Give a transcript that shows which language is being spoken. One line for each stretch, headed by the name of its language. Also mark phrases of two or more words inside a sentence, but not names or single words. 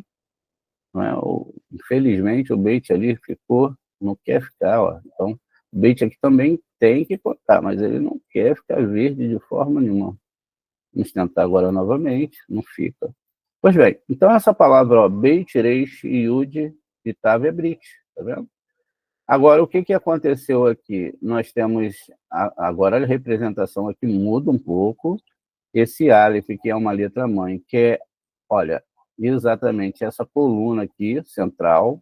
Portuguese: Não é? Infelizmente, o bait ali ficou, não quer ficar. Ó. Então, o bait aqui também tem que contar, mas ele não quer ficar verde de forma nenhuma. Vamos tentar agora novamente, não fica. Pois bem, então essa palavra, ó, beit, reish, yud e tav é brit, tá vendo? Agora, o que aconteceu aqui? Nós temos, agora a representação aqui muda um pouco. Esse Aleph, que é uma letra mãe, que é, olha, exatamente essa coluna aqui, central.